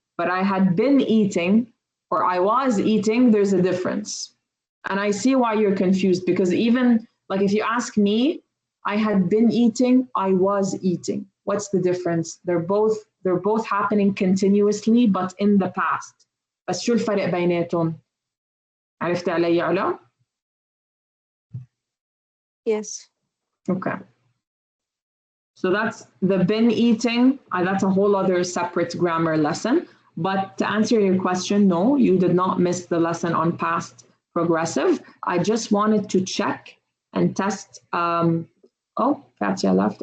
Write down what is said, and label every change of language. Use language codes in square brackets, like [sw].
[en] But I had been eating, or I was eating, there's a difference. And I see why you're confused, because even like if you ask me, I had been eating, I was eating. What's the difference? They're both happening continuously, but in the past. [ar] بس شو الفرق بيناتهم؟ عرفت علي علا؟ [en] yes. Okay. So that's the been eating. That's a whole other separate grammar lesson. But to answer your question, no, you did not miss the lesson on past progressive. I just wanted to check and test. Oh, Katia left.